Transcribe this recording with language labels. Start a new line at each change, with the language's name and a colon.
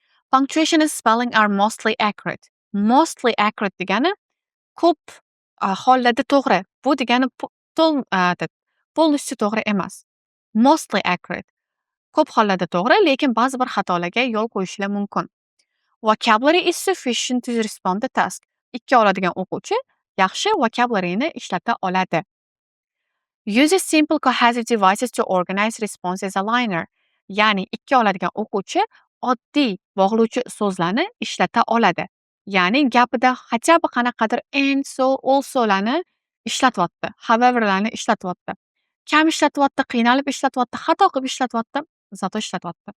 English: Punctuation and spelling are mostly accurate. Mostly accurate
Uzbek: degani ko'p hollarda to'g'ri. Bu degani
Russian: полностью
Uzbek: to'g'ri emas.
English: Mostly accurate.
Uzbek: Ko'p hollarda to'g'ri, lekin ba'zi bir xatolarga yo'l qo'yishlar mumkin.
English: Vocabulary is sufficient to respond to task.
Uzbek: 2 oladigan o'quvchi yaxshi vocabularyni ishlata oladi.
English: Uses simple cohesive devices to organize response as a liner.
Uzbek: Ya'ni 2 oladigan o'quvchi oddiy bog'lovchi so'zlarni ishlata oladi. Ya'ni gapida
Russian: хотя бы
Uzbek: qanaqadir and, so, also'larni ishlatyapti, however'larni ishlatyapti. Kam ishlatyapti, qiynalib ishlatyapti, xato qilib ishlatyapti, zato ishlatyapti.